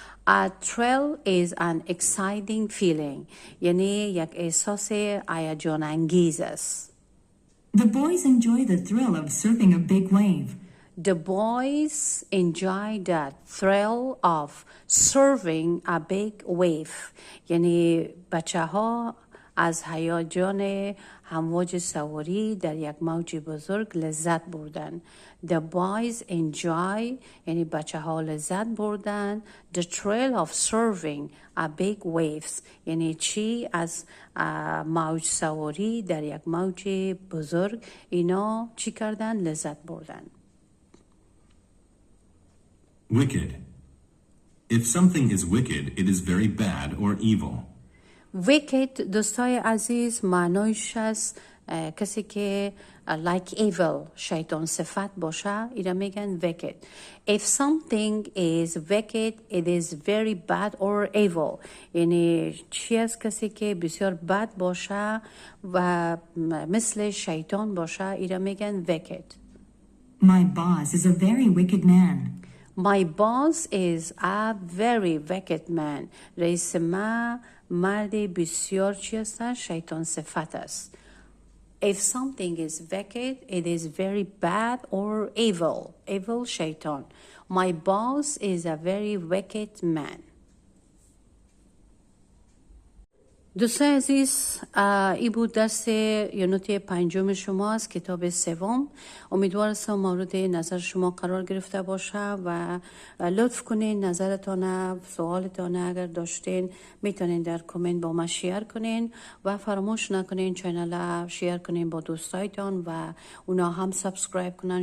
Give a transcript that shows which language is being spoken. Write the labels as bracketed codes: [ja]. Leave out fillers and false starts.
[en] A thrill is an exciting feeling. [fa] یعنی یک احساس هیجان انگیز است. [en] The boys enjoy the thrill of surfing a big wave. The boys enjoy the thrill of surfing a big wave. [fa] یعنی بچه ها از هیجان امواج سواری در یک موج بزرگ لذت بردن. [en] The boys enjoy [fa] یعنی بچه ها لذت بردن [en] the thrill of surfing a big waves. [fa] یعنی چی؟ از موج سواری در یک موج بزرگ اینا چی کردن؟ لذت بردن. [en] Wicked. If something is wicked, it is very bad or evil. [fa] wicked دوستای عزیز معنیش از کسی که [en] like evil [fa] شیطان صفت باشه اینا میگن wicked. [en] If something is wicked it is very bad or evil. [fa] یعنی چی از کسی که بسیار بد باشه و مثل شیطان باشه اینا میگن wicked. [en] My boss is a very wicked man. My boss is a very wicked man. [fa] رئیس ما مرد بسیار چی است؟ شیطان صفت است. [en] If something is wicked, it is very bad or evil. Evil شیطان. My boss is a very wicked man. [fa] دوستان عزیز ای بود درس یونت 5 شما از کتاب 3. امیدوارم مورد نظر شما قرار گرفته باشه و لطف کنین نظرتان سوالتان اگر داشتین میتونین در کامنت با ما شیر کنین و فراموش نکنین چینل شیر کنین با دوستایتان و اونا هم سابسکرایب کنن.